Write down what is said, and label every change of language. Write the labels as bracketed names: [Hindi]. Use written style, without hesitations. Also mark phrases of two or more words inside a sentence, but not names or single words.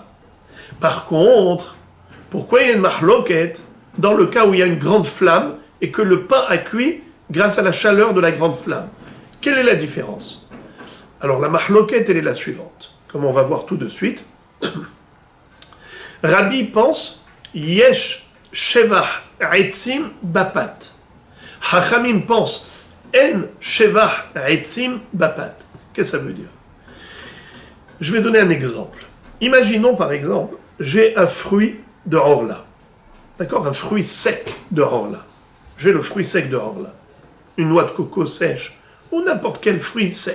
[French] Par contre, pourquoi il y a une mahloket dans le cas où il y a une grande flamme et que le pain a cuit grâce à la chaleur de la grande flamme? Quelle est la différence? Alors la mahloket, elle est la suivante, comme on va voir tout de suite. [Hebrew] Rabbi pense יש שבח עצים בפת. Hachamim pense אין שבח עצים בפת. [French] Qu'est-ce que ça veut dire? Je vais donner un exemple. Imaginons par exemple, j'ai un fruit de Orla. D'accord? Un fruit sec de Orla. J'ai le fruit sec de Orla. Une noix de coco sèche ou n'importe quel fruit sec.